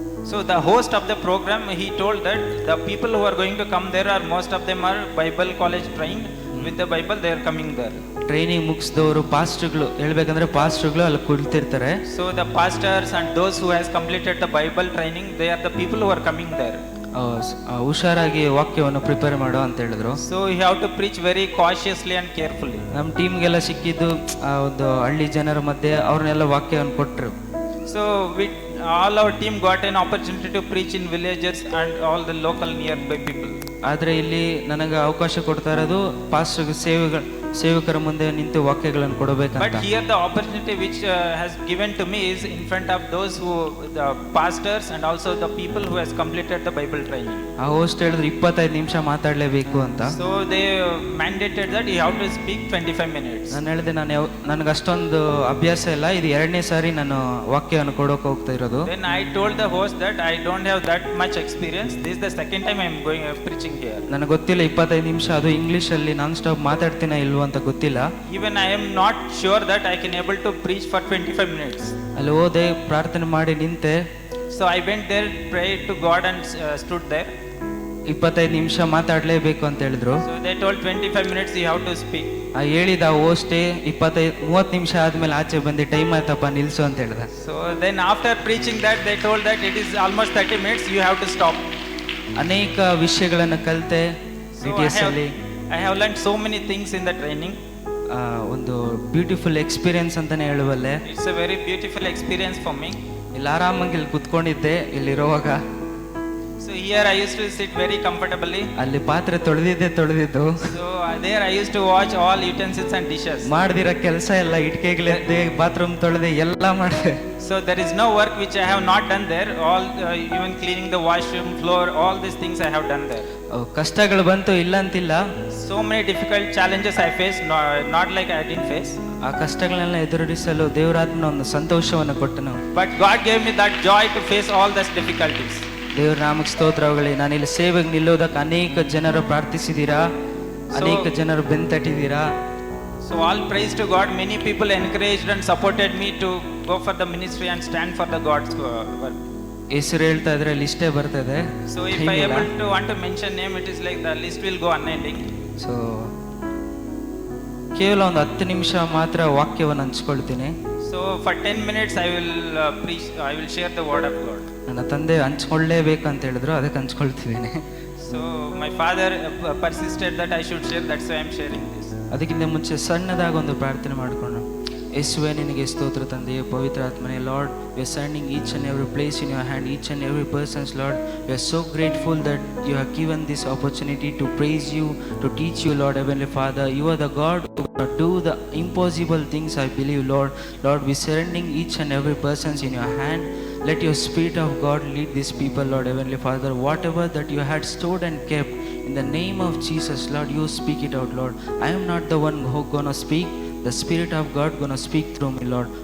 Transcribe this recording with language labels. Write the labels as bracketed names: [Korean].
[English] So the host of the program he told that the people who are going to come there are most of them are Bible college trained with the Bible, they are coming there. [Kannada] Training ಮುಗಿಸಿದವರು ಪಾಸ್ಟ್ರುಗಳು ಹೇಳ್ಬೇಕಂದ್ರೆ ಪಾಸ್ಟ್ರುಗಳು ಅಲ್ಲಿ ಕುಳಿತಿರ್ತಾರೆ. [English] So the pastors and those who has completed the Bible training, they are the people who are coming there. [Kannada] ಹುಷಾರಾಗಿ ವಾಕ್ಯವನ್ನು prepare ಮಾಡು ಅಂತ ಹೇಳಿದ್ರು. [English] So you have to preach very cautiously and carefully. [Kannada] ನಮ್ಮ ಟೀಮ್ಗೆಲ್ಲ ಸಿಕ್ಕಿದ್ದು ಒಂದು ಹಳ್ಳಿ ಜನರ ಮಧ್ಯೆ ಅವ್ರನ್ನೆಲ್ಲ ವಾಕ್ಯವನ್ನು ಕೊಟ್ಟರು. [English] So all our team got an opportunity to preach in villages and all the local nearby people. [Kannada] ಆದರೆ ಇಲ್ಲಿ ನನಗೆ ಅವಕಾಶ ಕೊಡ್ತಾ ಇರೋದು ಪಾಸ್ಟರ್ ಸೇವಕರ ಮುಂದೆ ನಿಂತು ವಾಕ್ಯಗಳನ್ನು [English] But [Kannada] ಕೊಡಬೇಕಂತ. [English] here the opportunity which has given to me is in front of those who, the pastors and also the people who has completed the Bible training. [Kannada] ಆ ಹೋಸ್ಟ್ ಹೇಳಿದ್ರು 25 ನಿಮಿಷ ಮಾತಾಡ್ಲೇಬೇಕು ಅಂತ. [English] So they mandated that you have to speak 25 minutes. [Kannada] ನಾನು ಹೇಳಿದೆ ನನಗೆ ಅಷ್ಟೊಂದು ಅಭ್ಯಾಸ ಇಲ್ಲ, ಇದು 2ನೇ ಸಾರಿ ನಾನು ವಾಕ್ಯವನ್ನು ಕೊಡೋಕೆ ಹೋಗ್ತಾ ಇರೋದು. [English] Then I told the host that I don't have that much experience. This is the second time I am going preaching here. [Kannada] ನನಗೆ ಗೊತ್ತಿಲ್ಲ 25 ನಿಮಿಷ ಅದು ಇಂಗ್ಲಿಷಲ್ಲಿ ನಾನ್ ಸ್ಟಾಪ್ ಮಾತಾಡ್ತೀನ ಇಲ್ವೋ ಅಂತ ಗೊತ್ತಿಲ್ಲ. [English] Even I am not sure that I can able to preach for 25 minutes. [Kannada] ಅಲ್ಲಿ ಹೋದೆ, ಪ್ರಾರ್ಥನೆ ಮಾಡಿ ನಿಂತೆ. [English] So I went there, prayed to God and stood there. [Kannada] 25 ನಿಮಿಷ ಮಾತಾಡ್ಲೇಬೇಕು ಅಂತ ಹೇಳಿದ್ರು. [English] So they told 25 minutes you have to speak. [Kannada] ಆ ಹೇಳಿದ ಹೋಸ್ಟೇ 30 ನಿಮಿಷ ಆದ್ಮೇಲೆ ಆಚೆ ಬಂದು ಟೈಮ್ ಆಯ್ತಪ್ಪ ನಿಲ್ಸು ಅಂತ ಹೇಳ್ದ. [English] So then after preaching that they told that it is almost 30 minutes you have to stop. [Kannada] ಅನೇಕ ವಿಷಯಗಳನ್ನು ಕಲಿತೆ [English] So [Kannada] DTS ಅಲ್ಲಿ. [English] I have learned so many things in the training. [Kannada] ಒಂದು ಬ್ಯೂಟಿಫುಲ್ ಎಕ್ಸ್ಪೀರಿಯನ್ಸ್ ಅಂತಾನೆ ಹೇಳುವಲ್ಲೆ. [English] It's a very beautiful experience for me. [Kannada] ಇಲ್ಲಿ ಆರಾಮಾಗಿ ಇಲ್ಲಿ ಕುತ್ಕೊಂಡಿದ್ದೆ ಇಲ್ಲಿರುವಾಗ. [English] So here I used to sit very comfortably. [Kannada] ಅಲ್ಲಿ ಪಾತ್ರೆ ತೊಳೆದಿದ್ದು. [English] So there I used to watch all utensils and dishes. [Kannada] ಮಾಡ್ದಿರೋ ಕೆಲಸ ಎಲ್ಲ ಇಟ್ಕೆಗಳೆದ್ದೆ, bathroom ತೊಳೆದೆ, ಎಲ್ಲ ಮಾಡಿದೆ. [English] So there is no work which I have not done there. All even cleaning the washroom floor, all these things I have done there. [Kannada] ಕಷ್ಟಗಳು ಬಂತು ಇಲ್ಲ ಅಂತಿಲ್ಲ. [English] So many difficult challenges I faced, not like I didn't face. [Kannada] ಆ ಕಷ್ಟಗಳನ್ನೆಲ್ಲ ಎದುರಿಸಲು ದೇವರಾತ್ಮನ ಒಂದು ಸಂತೋಷವನ್ನು ಕೊಟ್ಟನು. [English] But God gave me that joy to face all those difficulties. [Kannada] ದೇವ್ರ ನಾಮಕ್ಕೆ ಸ್ತೋತ್ರಗಳೇ. ನಾನು ಇಲ್ಲಿ ಸೇವೆಗೆ ನಿಲ್ಲೋದಕ್ಕೆ ಅನೇಕ ಜನರು ಪ್ರಾರ್ಥಿಸಿದ್ದೀರಾ, ಅನೇಕ ಜನರು ಬೆಂತಟ್ಟಿದ್ದೀರಾ. [English] So all praise to God. Many people encouraged and supported me to go for the ministry and stand for the God's work. [Kannada] ಹೆಸರು ಹೇಳ್ತಾ ಇದ್ರೆ ಲಿಸ್ಟೇ ಬರ್ತದೆ. [English] So if I able to want to mention name, it is like the list will go unending. [Kannada] So ಕೇವಲ ಒಂದು 10 ನಿಮಿಷ ಮಾತ್ರ ವಾಕ್ಯವನ್ನು ಹಂಚ್ಕೊಳ್ತೀನಿ. [English] So for 10 minutes I will preach. I will share the word of God. [Kannada] ನನ್ನ ತಂದೆ ಹಂಚ್ಕೊಳ್ಳೇಬೇಕಂತ ಹೇಳಿದ್ರು, ಅದಕ್ಕೆ ಹಂಚ್ಕೊಳ್ತಿದ್ದೀನಿ. [English] So my father persisted that I should share. That's why I am sharing this. [Kannada] ಅದಕ್ಕಿಂತ ಮುಂಚೆ ಸಣ್ಣದಾಗಿ ಒಂದು ಪ್ರಾರ್ಥನೆ ಮಾಡಿಕೊಂಡು, ಯೇಸುವೇ ನಿನಗೆ ಸ್ತೋತ್ರ ತಂದೆಯೇ, ಪವಿತ್ರ ಆತ್ಮನೇ. [English] Lord, we are standing each and every place in your hand, each and every persons. Lord, we are so grateful that you have given this opportunity to praise you, to teach you, Lord heavenly father. You are the God who do the impossible things, I believe, Lord. Lord, we surrendering each and every persons in your hand. Let your Spirit of God lead these people, Lord heavenly Father. Whatever that you had stored and kept, in the name of Jesus, Lord, you speak it out, Lord. I am not the one who gonna speak. The Spirit of God gonna speak through me, Lord.